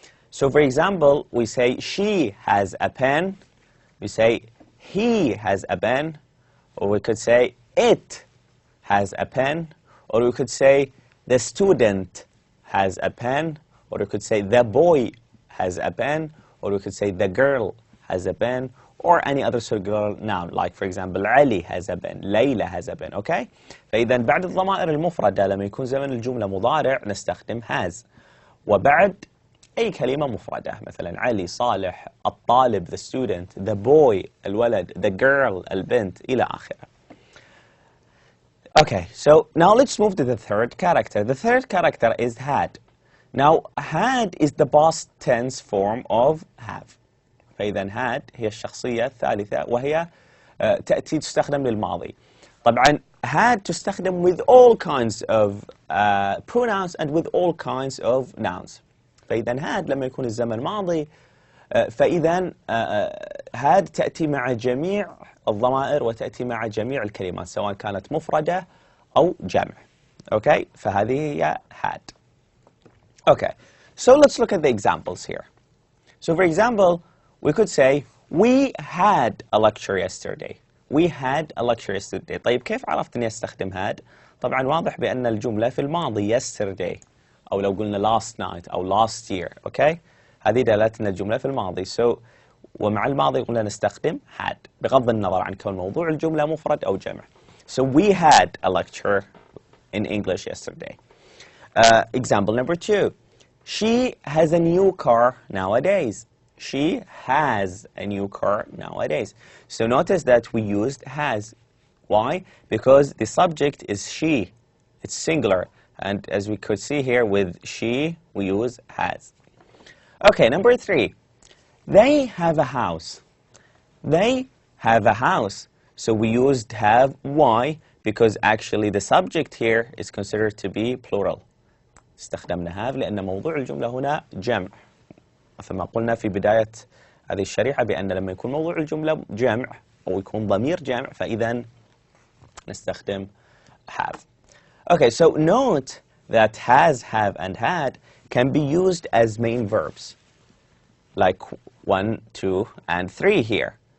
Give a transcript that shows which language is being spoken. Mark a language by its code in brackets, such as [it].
[en] So for example, we say she has a pen, we say he has a pen, or we could say it has a pen, or we could say the student has a pen, or we could say the boy has a pen, or we could say the girl has a pen, or any other singular noun, like for example Ali has a pen, Layla has a pen, okay? [ar] فإذا بعد الضمائر المفردة لما يكون زمن الجملة مضارع نستخدم has. وبعد أي كلمة مفردة مثلا علي، صالح، الطالب [en] the student, the boy [ar] الولد, [en] the girl [ar] البنت إلى آخره. [en] Okay, so now let's move to the third character. The third character is had. Now, had is the past tense form of have. [ar] فإذا had هي الشخصية الثالثة وهي تأتي تستخدم للماضي. طبعا had تستخدم [en] with all kinds of pronouns and with all kinds of nouns. [ar] فإذا had لما يكون الزمن ماضي فإذا had تأتي مع جميع الضمائر وتأتي مع جميع الكلمات سواء كانت مفردة أو جمع. [en] Okay, [ar] فهذه هي [en] had. Okay, so let's look at the examples here. So for example, we could say we had a lecture yesterday. We had a lecture yesterday. [ar] طيب كيف عرفت إني أستخدم had؟ طبعا واضح بأن الجملة في الماضي yesterday، أو لو قلنا [en] last night [ar] أو [en] last year. [ar] Okay, هذه دلالة الجملة في الماضي. So ومع الماضي قلنا نستخدم had بغض النظر عن كون موضوع الجملة مفرد أو جمع. [en] So we had a lecture in English yesterday. Example number 2. She has a new car nowadays. She has a new car nowadays. So notice that we used has. Why? Because the subject is she. It's singular. And as we could see here with she, we use has. Okay, number 3. They have a house. They have a house. So we used have. Why? because actually the subject here is considered to be plural. [ar] استخدمنا have لأن موضوع الجملة هنا جمع، مثل ما قلنا في بداية هذه الشريحة بأن لما يكون موضوع الجملة جمع أو يكون ضمير جمع فإذا نستخدم have. [en] Okay, so note that has, have, and had can be used as main verbs, like 1, 2, and 3 here.